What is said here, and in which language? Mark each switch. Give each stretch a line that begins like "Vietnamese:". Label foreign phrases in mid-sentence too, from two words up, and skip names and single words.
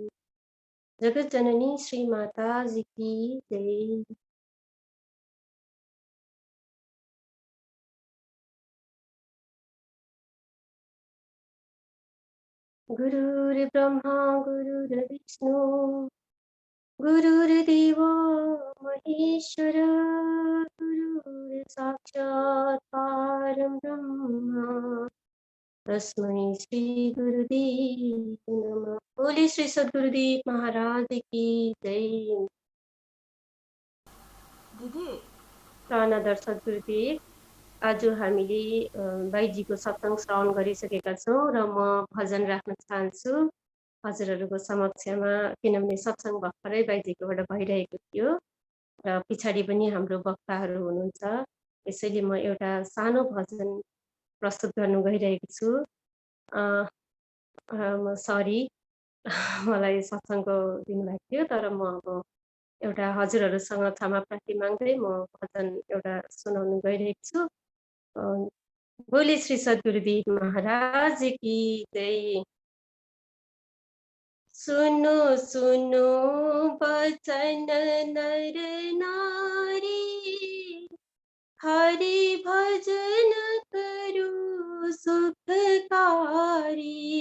Hindi: जगत जननी श्री माता जी की जय।
Sanskrit: गुरुर्ब्रह्मा गुरुर्विष्णु गुरुर्देव महेश्वर गुरुर्साक्षात् परं ब्रह्म तस्मै श्री गुरुदेव नमः।
Hindi: बोले श्री सद्गुरुदेव महाराज की जय।
Nepali: प्राणदर सद्गुरुदेव, आज हामीले बाईजीको सत्संग श्रवण गरिसकेका छौँ र म भजन राख्न चाहन्छु हजुरहरूको समक्षमा, किनभने सत्संग भर्खरै बाईजीकोबाट भइरहेको थियो र पछाडि पनि हाम्रो वक्ताहरू हुनुहुन्छ। यसैले म एउटा सानो भजन प्रस्तुत गर्नु गइरहेको छु। म सरी, मलाई सत्संगको दिनुभएको थियो, तर म अब एउटा हजुरहरूसँग क्षमा प्रार्थी माग्दै म भजन एउटा सुनाउनु गइरहेको छु।
Hindi: बोले श्री सद्गुरुदेव महाराज की जय। सुनो सुनो वचन नर नारी, हरि भजन करो सुखकारी।